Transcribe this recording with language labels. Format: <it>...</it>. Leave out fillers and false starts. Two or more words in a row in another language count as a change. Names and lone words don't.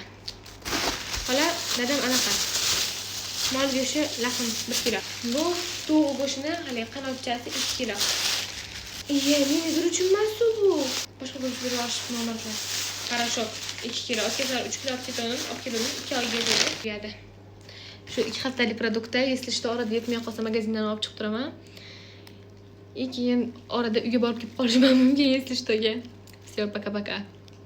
<uz>Xola, dadam anaqa. Mol go'shti lahm 1 kilo. Bu tovuq go'shtini hali qanotchasi 2 kilo. Menedor uchun emas bu. Boshqa go'shtlar olib nomerlar. Qarashok 2 kilo, o'tkazlar 3 kilo olib ketaman, olib keldim 2 oyga beradi. Shu 2 haftalik produktda,</uz> <ru>если что</ru> <uz>orada yetmay qolsa magazindan olib chiqib turaman. Keyin orada uyga borib kelib qolishim mumkin,</uz> <ru>если что-ga. Всё, пока-пока.</ru>